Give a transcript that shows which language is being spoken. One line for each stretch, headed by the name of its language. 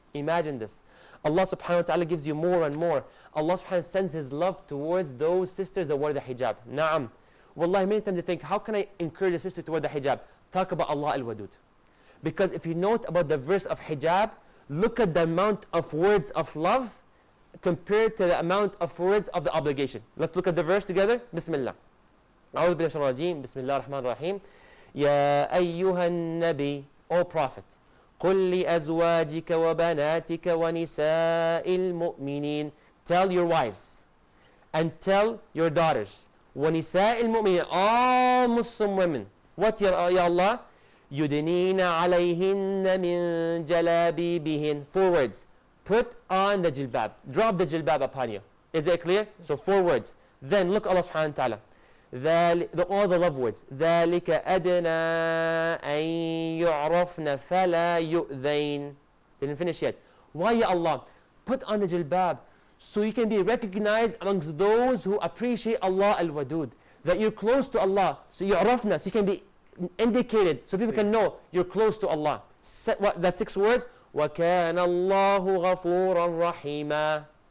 English: Imagine this. Allah subhanahu wa ta'ala gives you more and more. Allah subhanahu wa ta'ala sends His love towards those sisters that wear the hijab. Na'am. Wallahi, many times they think, how can I encourage a sister to wear the hijab? Talk about Allah al-Wadud. Because if you note about the verse of hijab, look at the amount of words of love compared to the amount of words of the obligation. Let's look at the verse together. Bismillah.
Arabic: أعوذ بالله من الشيطان الرجيم. بسم الله الرحمن الرحيم. يا أيها النبي,
English: O Prophet,
Arabic: قل لأزواجك وبناتك ونساء المؤمنين.
English: Tell your wives and tell your daughters.
Arabic: ونساء المؤمنين,
English: all Muslim women. What ya Allah?
Arabic: يدنين عليهن من جلابيبهن.
English: 4 words. Put on the jilbab. Drop the jilbab upon you. Is it clear? So 4 words. Then look Allah subhanahu wa ta'ala. All the love words.
Arabic: ذلك أدنى أن يعرفن فلا يؤذين.
English: Didn't finish yet. Why ya Allah? Put on the jilbab so you can be recognized amongst those who appreciate Allah al-Wadud. That you're close to Allah. So يعرفن, so you can be indicated, so people can know you're close to Allah. The 6 words.
Arabic: وَكَانَ اللَّهُ غَفُورًا رَحِيمًا.